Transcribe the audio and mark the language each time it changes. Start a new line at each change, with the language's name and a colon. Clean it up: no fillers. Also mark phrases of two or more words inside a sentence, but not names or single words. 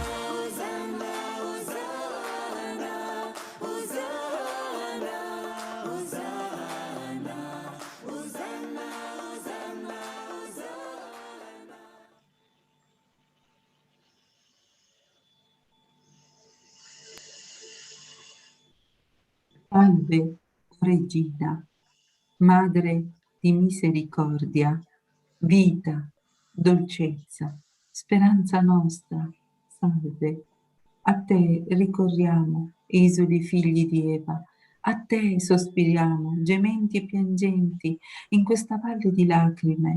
Latin: Hosanna, Hosanna, Hosanna, Hosanna, Hosanna, Hosanna, Hosanna, Hosanna.
Italian: Salve, o Regina, Madre di misericordia, vita, dolcezza, speranza nostra, salve. A te ricorriamo, esuli figli di Eva, a te sospiriamo, gementi e piangenti, in questa valle di lacrime.